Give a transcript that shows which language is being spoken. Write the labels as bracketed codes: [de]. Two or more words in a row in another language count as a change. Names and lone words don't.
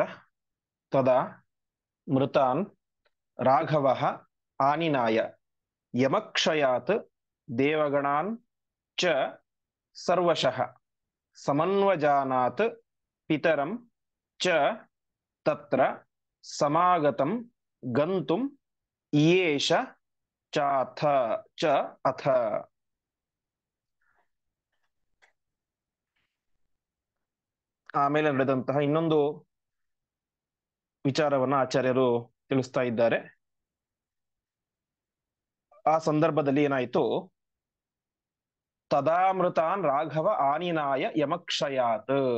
[sa] ತದಾ ಮೃತಾನ್ ರಾಘವಃ ಆನಿನಾಯ ಯಮಕ್ಷಯಾತ್ ದೇವಗಣಾನ್ ಚ ಸರ್ವಶಃ ಸಮನ್ವಜಾನಾತ್ ಪಿತರಂ ಚ ತತ್ರ ಸಮಾಗತಂ ಗಂತುಂ ಯೇಷ ಚಾಥ ಚ ಅಥ. [kn] ಆಮೇಲೆ ನಡೆದಂತಹ ಇನ್ನೊಂದು ವಿಚಾರವನ್ನ ಆಚಾರ್ಯರು ತಿಳಿಸ್ತಾ ಇದ್ದಾರೆ. ಆ ಸಂದರ್ಭದಲ್ಲಿ ಏನಾಯ್ತು, [sa] ತದಾಮೃತಾನ್ ರಾಘವ ಆನಿನಾಯ ಯಮಕ್ಷಯಾತ್.